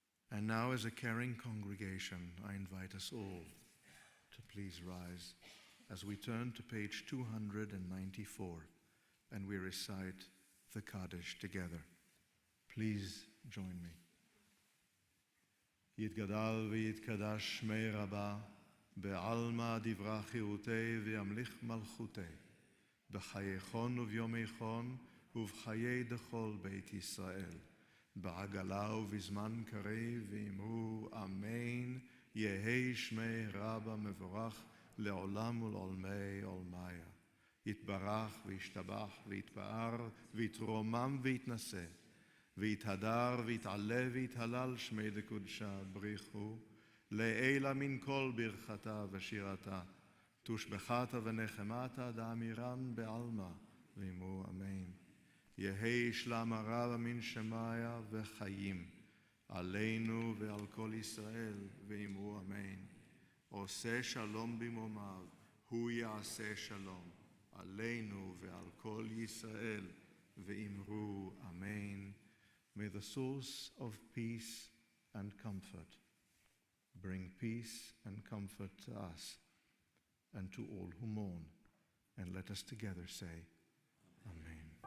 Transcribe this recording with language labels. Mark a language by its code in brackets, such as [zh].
[en] And now, as a caring congregation, I invite us all to please rise as we turn to page 294 and we recite the Kaddish together. Please join me. [arc] יתגדל ויתקדש שמי רבה, בעלמא דברה חירותי וימליך מלכותי, בחייכון וביומייכון ובחיי דכל בית ישראל, בעגלה ובזמן קריב ואמרו אמן, יהי שמי רבה מבורך לעולם ולעולמי עולמיה. יתברך וישתבח ויתפאר ויתרומם ויתנשא, ויתהדר ויתעלה ויתהלל שמי דקודשה בריחו, לעילה מן כל ברכתה ושירתה, תושבחתה ונחמתה דאמירן בעלמא, ואמרו אמן. יהי שלם הרבה מן שמיה וחיים, עלינו ועל כל ישראל, ואמרו אמן. [he] עושה שלום במרומיו, הוא יעשה שלום, עלינו ועל כל ישראל, ואמרו אמן. [en] May the source of peace and comfort bring peace and comfort to us and to all who mourn. And let us together say, Amen.